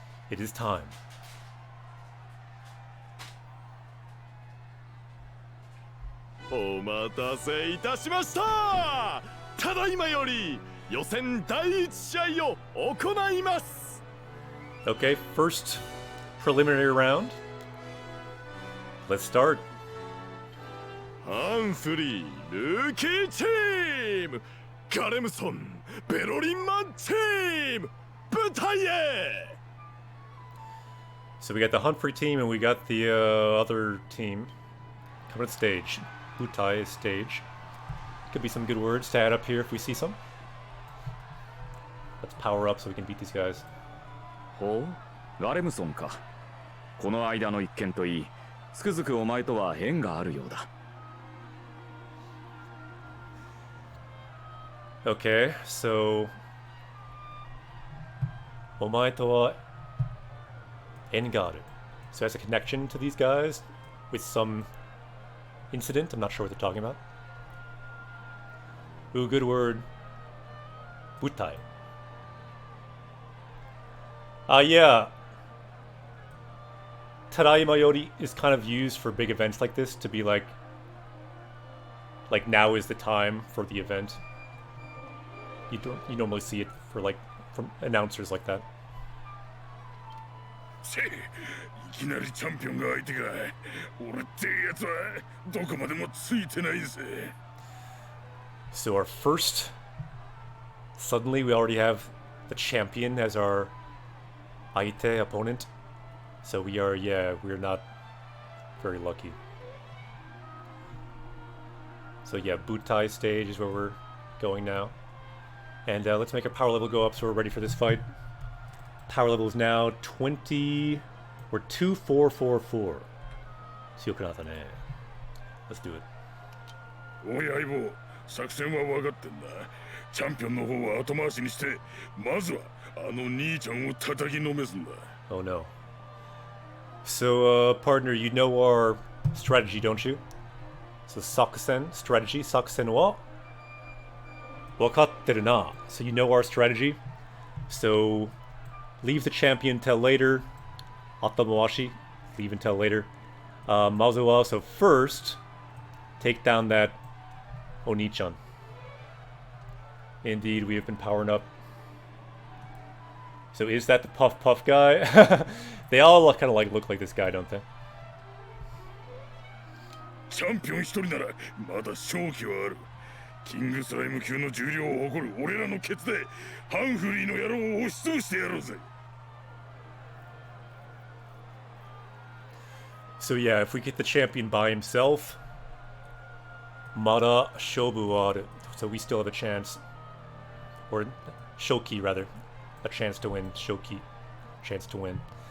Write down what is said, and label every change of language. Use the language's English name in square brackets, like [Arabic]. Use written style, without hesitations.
[English] It is time. [Japanese] お待たせいたしました。ただいまより予選第一試合を行います。 [English] Okay, first preliminary round. Let's start. [Japanese] ハンフリールーキーチーム、カレムソンベロリンマンチーム、舞台へ。 [English] So we got the Humphrey team and we got the other team coming to stage. Butai is stage. Could be some good words to add up here if we see some. Let's power up so we can beat these guys. [Japanese] ほう、ラレムソンか。この間の一件といい、つくづくお前とは縁があるようだ。 [English] Okay, so [Japanese] お前とは縁がある. [English] So it has a connection to these guys with some incident. I'm not sure what they're talking about. Ooh, good word. Butai. Yeah. [Japanese] Tadaima Yori [English] is kind of used for big events like this to be like now is the time for the event. You normally see it for like from announcers like that. [Japanese] せいきなりチャンピオンが相手か。俺ってやつはどこまでもついてないぜ。 [English] So our first, suddenly we already have the champion as our aite opponent. So we're not very lucky. So yeah, Butai stage is where we're going now. And let's make our power level go up so we're ready for this fight. Power level is now 20. We're 2444. Let's do it. [Japanese] おい相棒、作戦は分かってんだ。チャンピオンの方は後回しにして、まずはあの兄ちゃんを叩きのめすんだ。 [English] Oh no. So, partner, you know our strategy, don't you? So, Sakusen strategy. [Japanese] Sakusen wa wakatteru na. [English] So, you know our strategy. So, leave the champion till later. Atamawashi, leave until later. [Japanese] Mazuwa, [English] so first, take down that Oni-chan. Indeed, we have been powering up. So is that the Puff Puff guy? They all kind of like look like this guy, don't they? [Japanese] チャンピオン一人ならまだ勝機はある。キングスライム級の重量を誇る俺らのケツでハンフリーの野郎を押し潰してやろうぜ。 [English] So yeah, if we get the champion by himself, [Japanese] Mada Shobu wa aru. [English] So we still have a chance. Or Shoki rather. A chance to win. Shoki. Chance to win.